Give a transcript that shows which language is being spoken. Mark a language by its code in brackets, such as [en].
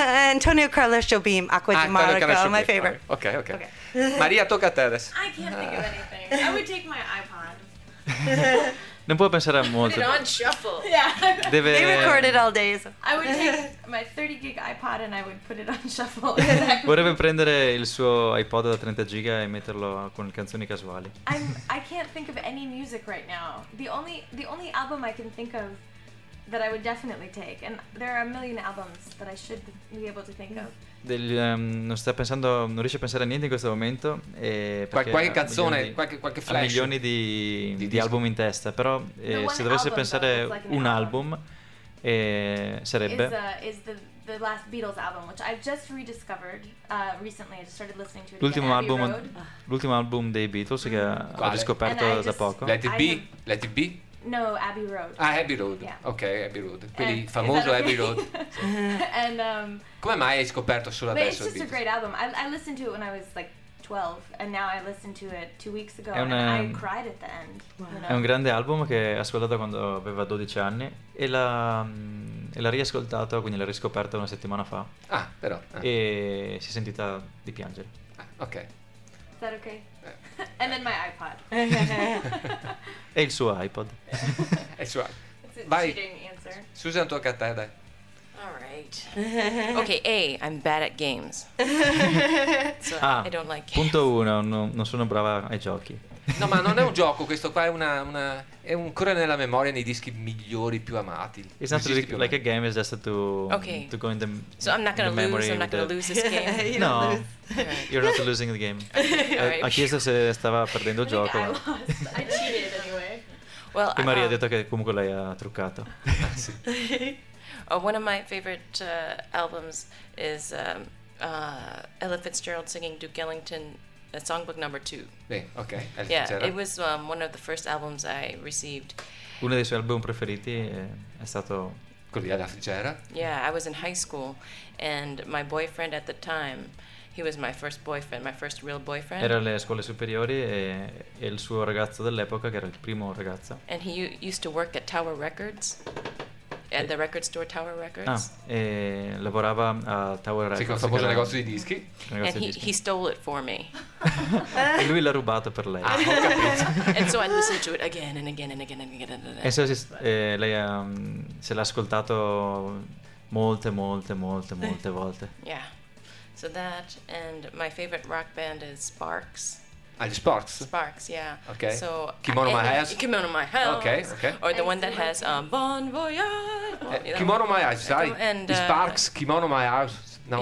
[en] Antonio Carlos Jobim, Acqua di Monaco, my favorite. [it] Okay. Maria, tocca a te adesso. [en] I can't think of anything. I would take my iPod. [it] Non puoi pensare a molto. [en] Put it on shuffle. Yeah. They record it all day. I would take my 30 gig iPod and I would put it on shuffle. Vorrebbe prendere il suo iPod da 30 giga e metterlo con canzoni casuali. I can't think of any music right now. The only album I can think of that I would definitely take, and there are a million albums that I should be able to think of. [it] Non riesce a pensare a niente in questo momento. Qualche canzone, qualche flash. Ha milioni di album in testa. Però se dovesse pensare un album, sarebbe. [en] Is the last Beatles album, which I've just rediscovered recently. I just started listening to it. [it] L'ultimo album dei Beatles che ho riscoperto da poco. [en] Let it be. No, Abbey Road. [it] Ah, Abbey Road. [en] Yeah. [it] Ok, Abbey Road. Quindi il famoso Abbey Road. [en] And, [it] come mai hai scoperto solo adesso? [en] It's just a great album. I listened to it when I was like 12 and now I listened to it 2 weeks ago I cried at the end. Wow. [it] È un grande album che ho ascoltato quando aveva 12 anni e l'ha riascoltato, quindi l'ha riscoperto una settimana fa. Ah, però. E si è sentita di piangere. Ah, ok. [en] Is that okay? And then my iPod. [it] E il suo iPod. È il suo. Vai. [en] It's a cheating answer. [it] Susan, tocca a te, dai. [en] All right. Okay, A, I'm bad at games. So I don't like games. [it] Punto uno, non sono brava ai giochi. No, ma non è un gioco, questo qua è una è ancora nella memoria nei dischi migliori più amati. [en] It's not really like a game, it's just to go in the memory. So I'm not gonna lose, lose this game. No, right. You're not losing the game. Right. [it] Ha chiesto se stava perdendo il gioco. [en] I lost, I cheated anyway. [it] Well, e Maria ha detto che comunque lei ha truccato. Sì. [en] One of my favorite albums is Ella Fitzgerald singing Duke Ellington. A songbook number 2. [it] Beh, ok. [en] Yeah, it was one of the first albums I received. [it] Uno dei suoi album preferiti è stato quello di Ella Fitzgerald. [en] Yeah, I was in high school and my boyfriend at the time, he was my first boyfriend, my first real boyfriend. [it] Era alle scuole superiori e il suo ragazzo dell'epoca, che era il primo ragazzo. [en] And he used to work at Tower Records. At the record store Tower Records. [it] Ah, e lavorava a Tower Records. Sì, con il famoso negozio di dischi. [en] And he stole it for me. [it] E lui l'ha rubato per lei. Ah, ho capito. [en] And so I listened to it again and again and again and again. [it] E so lei se l'ha ascoltato molte volte. [en] Yeah. So that, and my favorite rock band is Sparks. [it] Ah, gli Sparks? [en] Sparks, yeah. Okay. So, Kimono My Eyes? Kimono My Eyes. Okay, okay. Or the one that has Bon Voyage. [it] Kimono My Eyes, sai? And, Sparks, Kimono My Eyes. No.